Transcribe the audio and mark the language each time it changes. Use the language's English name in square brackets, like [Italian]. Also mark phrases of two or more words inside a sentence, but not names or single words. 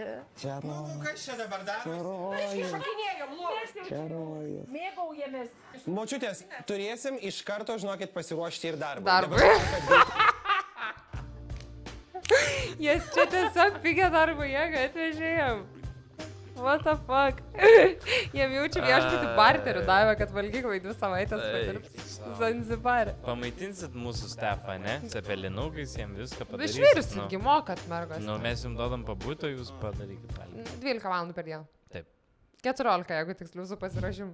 [Lithuanian] Čia rojus. Kas čia dabar daro? Čia rojus. Mėgaujamės. Močiutės, turėsim iš karto, žinokit, pasiruošti ir darbą. Jas čia tiesiog pigia darbo jėgą atvežėjom. [English] What the fuck? [Lithuanian] Jiem jaučiu viešbutį barterių davė, kad valgyklai 2 savaitės padirbs Zanzibare. Pamaitinsit mūsų Stefą, ne? Cepelinukais, jiem viską padarysit. Išvirsitgi mokat, mergos. Nu, mes jums duodam pabūto, jūs padarykit valgyti. 12 valandų per dieną. Taip. 14, jeigu tiksliau su pasirašymu.